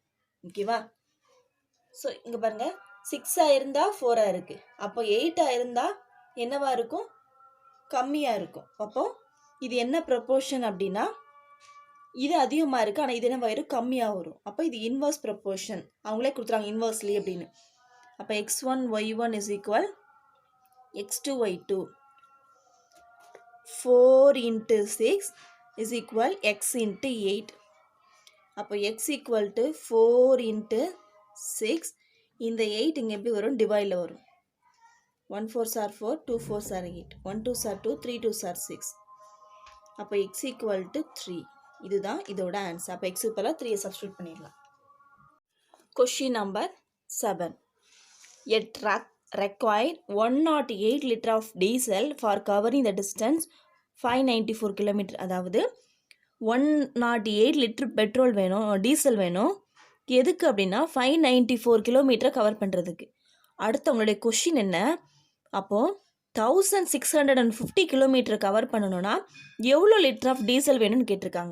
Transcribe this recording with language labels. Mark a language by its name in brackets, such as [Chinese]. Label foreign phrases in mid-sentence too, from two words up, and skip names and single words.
[Tamil] ஓகேவா? ஸோ இங்கே பாருங்கள், 6 இருந்தால் 4 இருக்குது. அப்போ 8 இருந்தால் என்னவா இருக்கும், கம்மியாக இருக்கும். அப்போது இது என்ன ப்ரொப்போர்ஷன் அப்படின்னா இது அதிகமாக இருக்குது, ஆனால் இது என்ன வரும், கம்மியாக வரும். அப்போ இது [English] inverse proportion, [Tamil] அவங்களே கொடுத்துறாங்க இன்வர்ஸ்லி அப்படின்னு. [English] அப்போ x1 y1 is equal x2 y2. 4 into 6 is equal x into 8. அப்போ x equal to 4 into 6. [Tamil] இந்த 8 இங்கே எப்படி வரும், டிவைடில் வரும். [English] 1 4s are 4, 2 4s are 8, 1 2s are 2, 3 2s are 6. [Tamil] அப்போ [English] x equal to 3. [Tamil] இதுதான் இதோட ஆன்சர். அப்போ x இப்போலாம் 3 சப்ஸ்டியூட் பண்ணிடலாம். [English] question number 7. A truck required 108 liter of diesel for covering the distance 594 km. [Tamil] அதாவது 108 லிட்டர் பெட்ரோல் வேணும், டீசல் வேணும். எதுக்கு அப்படின்னா 594 கிலோமீட்டரை கவர் பண்ணுறதுக்கு. அடுத்து அவங்களுடைய கொஷின் என்ன, அப்போது 1650 கிலோமீட்டர் கவர் பண்ணணும்னா எவ்வளோ [English] liter of diesel [Tamil] வேணும்னு கேட்டிருக்காங்க.